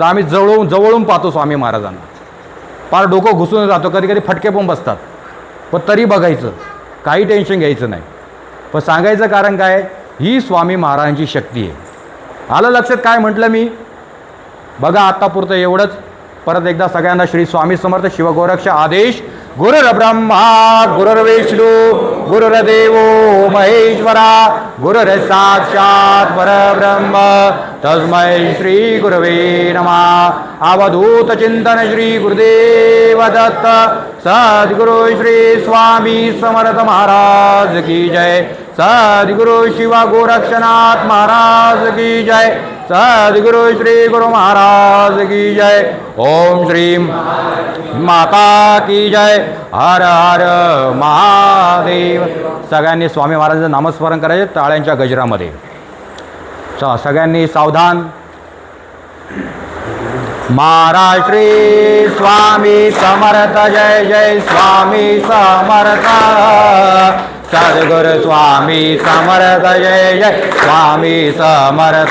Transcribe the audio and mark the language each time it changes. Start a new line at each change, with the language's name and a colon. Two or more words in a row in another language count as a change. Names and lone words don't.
Marathi: आम्ही जवळून पाहतो स्वामी महाराजांना. फार डोकं घुसून राहतो, कधी कधी फटके पण बसतात. पण तरी बघायचं, काही टेन्शन घ्यायचं नाही. पण सांगायचं कारण काय, ही स्वामी महाराजांची शक्ती आहे. आलं लक्षात काय म्हटलं मी? बघा आत्तापुरतं एवढंच. परत एकदा सगळ्यांना श्री स्वामी समर्थ शिवगोरक्ष आदेश.
Sanskrit: गुरुर्ब्रह्मा गुरुर्विष्णू गुरुर्देवो महेश्वरा गुरुर्साक्षात् परब्रह्म तस्मै श्री गुरवे नमः।
Marathi: अवधूत चिंतन श्री गुरुदेव दत्त।
Hindi: सद्गुरु श्री स्वामी समर्थ महाराज की जय। सद्गुरु शिवा गोरक्षनाथ महाराज की जय। सद्गुरु श्री गुरु महाराज की जय। ओम श्री माता की जय।
Marathi: हर हर महादेव। सगळ्यांनी स्वामी महाराजांचं नामस्मरण करायचे टाळ्यांच्या गजरामध्ये। सगळ्यांनी सावधान। महाराज श्री स्वामी समर्थ जय जय स्वामी समर्थ। सद्गुरु स्वामी समर्थ जय जय स्वामी समर्थ।